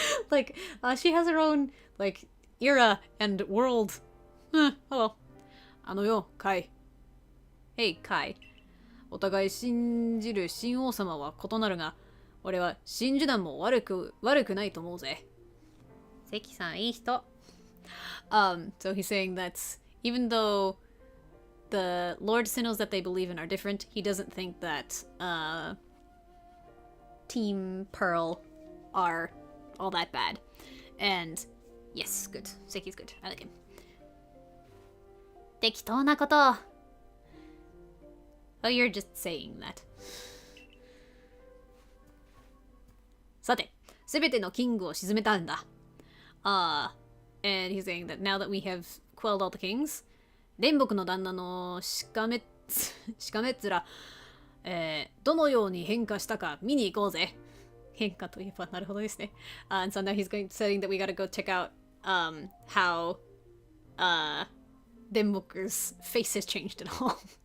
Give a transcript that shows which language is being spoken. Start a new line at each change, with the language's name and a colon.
English: Like she has her own like era and world. Oh well.
Japanese: あのよ、カイ。
English: Hey, カイ。
Japanese: お互い信じる新王様は異なるが、俺は真珠団も悪くないと思うぜ。関さんいい人。
English: So he's saying that even though the Lord Sinnohs that they believe in are different, he doesn't think that Team Pearl are all that bad. And yes, good. Seki's good. I like him.
Japanese: 適当なこと。
English: Oh, you're just saying that. さて、すべてのキングを沈めたんだ。 And he's saying that now that we have quelled all the kings,
Japanese: 煉獄の旦那のしかめっしかめっ面、どのように変化したか見に行こうぜ。変化といえばなるほどですね。
English: And so now he's saying that we gotta go check out how Denboku's face has changed at all.